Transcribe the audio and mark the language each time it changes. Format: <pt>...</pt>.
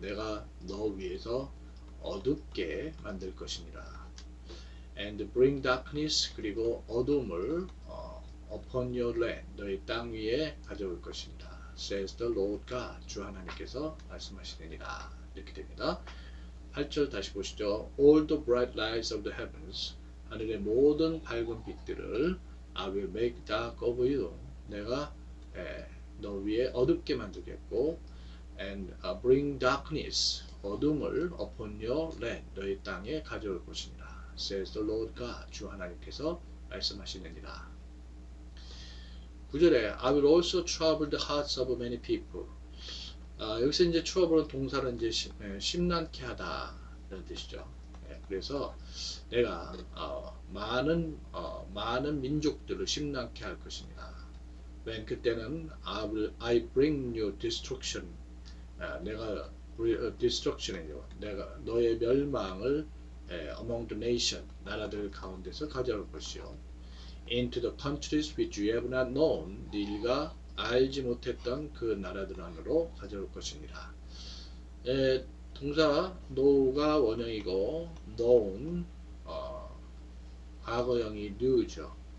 <ko>내가 너 위에서 어둡게 만들 것입니다.</ko> <en>And bring darkness,</en> <ko>그리고 어둠을</ko> <en>upon your land,</en> <ko>너희 땅 위에 가져올 것입니다.</ko> <en>Says the Lord God,</en> <ko>주 하나님께서 말씀하시느니라. 이렇게 됩니다. 8절 다시 보시죠.</ko> <en>All the bright lights of the heavens,</en> <ko>하늘의 모든 밝은 빛들을</ko> <en>I will make dark over you.</en> <ko>내가 너 위에 어둡게 만들겠고,</ko> <en>and bring darkness,</en> <ko>어둠을</ko> <en>upon your land,</en> <ko>너희 땅에 가져올 것입니다.</ko> <en>Says the Lord God,</en> <ko>주 하나님께서 말씀하시느니라.</ko> <en>9절에 I will also trouble the hearts of many people.</en> <ko>여기서 이제 trouble은 동사로 이제 심란케 하다 이런 뜻이죠. 그래서 내가 많은 민족들을 심란케 할 것입니다.</ko> <en>when</en> <ko>그때는</ko> <en>I bring you destruction.</en> <ko>내가 destruction이죠. 내가 너의 멸망을</ko> <en>among the nation,</en> <ko>나라들 가운데서 가져올 것이요.</ko> <en>into the countries which you have not known,</en> <ko>네가 알지 못했던 그 나라들 안으로 가져올 것입니다. 동사 know가 원형이고 known 과거형이 knew죠.</ko>